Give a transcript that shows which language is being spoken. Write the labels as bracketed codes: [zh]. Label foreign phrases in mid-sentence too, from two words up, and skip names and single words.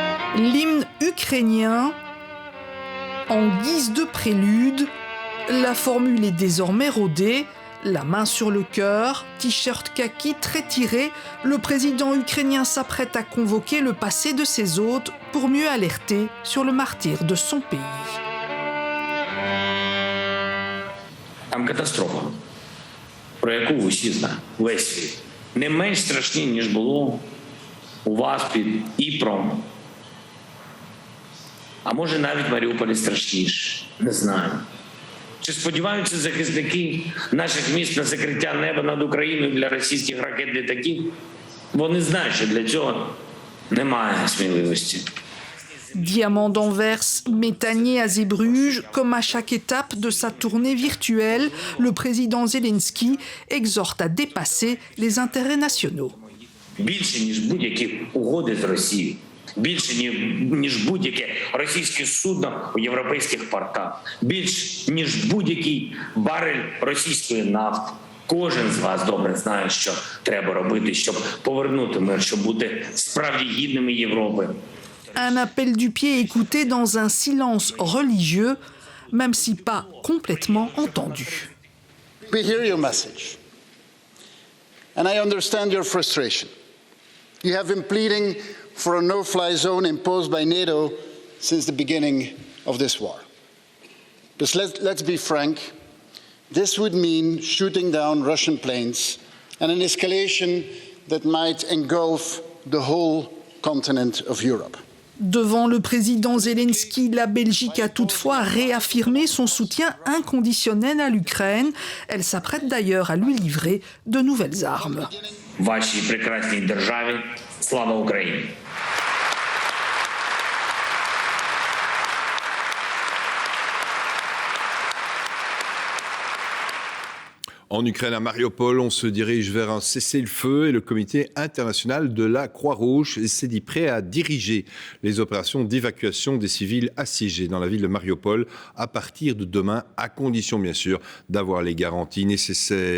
[fr] L'hymne ukrainien, en guise de prélude, la formule est désormais rodée. La main sur le cœur, t-shirt kaki très tiré, le président ukrainien s'apprête à convoquer le passé de ses hôtes pour mieux alerter sur le martyre de son pays. [uk] Там катастрофа, про яку усі знають, весь світ. Не менш страшні, ніж було у вас під Дніпром. А може навіть в Маріуполі страшніше, не знаю. Чи сподіваються захисники наших міст на закриття неба над Україною для російських ракет-літаків? Вони знають, що для цього немає сміливості. [fr] Diamant d'Anvers, Métanier à Zeebruges, comme à chaque étape de sa tournée virtuelle, le président Zelensky exhorte à dépasser les intérêts nationaux. [uk] Більше, ніж будь-які угоди з Росією. Більше, ніж будь-яке російське судно у європейських портах. Більше, ніж будь-який барель російської нафти. Кожен з вас добре знає, що треба робити, щоб повернути мир, щоб бути справді гідними Європи. [fr] Un appel du pied écouté dans un silence religieux, même si pas complètement entendu. [en] We hear your message, and I understand your frustration. You have been pleading for a no-fly zone imposed by NATO since the beginning of this war. But let's be frank, this would mean shooting down Russian planes and an escalation that might engulf the whole continent of Europe. [fr] Devant le président Zelensky, la Belgique a toutefois réaffirmé son soutien inconditionnel à l'Ukraine. Elle s'apprête d'ailleurs à lui livrer de nouvelles armes. [uk] Вашій прекрасній державі слава Україні! [fr] En Ukraine, à Mariupol, on se dirige vers un cessez-le-feu et le comité international de la Croix-Rouge s'est dit prêt à diriger les opérations d'évacuation des civils assiégés dans la ville de Mariupol à partir de demain, à condition bien sûr d'avoir les garanties nécessaires.